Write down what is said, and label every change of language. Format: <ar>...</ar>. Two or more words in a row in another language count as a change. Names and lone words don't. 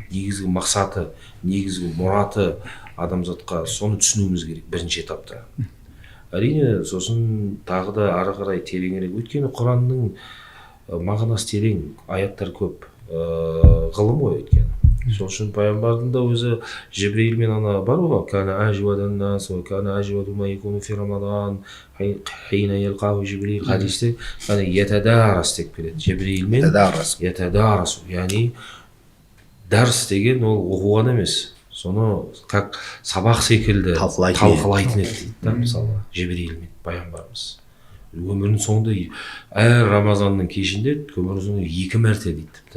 <kk>Негізгі мақсаты, негізгі мұраты адамзатқа, соны түсінуіміз керек бірінші этапта. Әрине, сосын тағы да ары қарай тереңірек, өйткені Құранның мағынасы терең, аяттар көп, ғылым ғой өйткені. Сол үшін пайғамбардың да өзі Жибрилмен ана бар ғой,</kk> <ar>كان أجود الناس، كان أجود ما يكون في رمضان، حين يلقاه جبريل хадисте, كان يتدارس</ar> <kk>деп келеді. Жибрилмен ятадарас, яғни дәріс деген ол оқуған емес, соны как сабақ секілді талқылайтын еді дейді да, мысалы Жибрилмен пайғамбарымыз. Өмірінің соңында әр Рамазанның кешінде өмірінің соңында 2 мәрте дейді тіпті.</kk>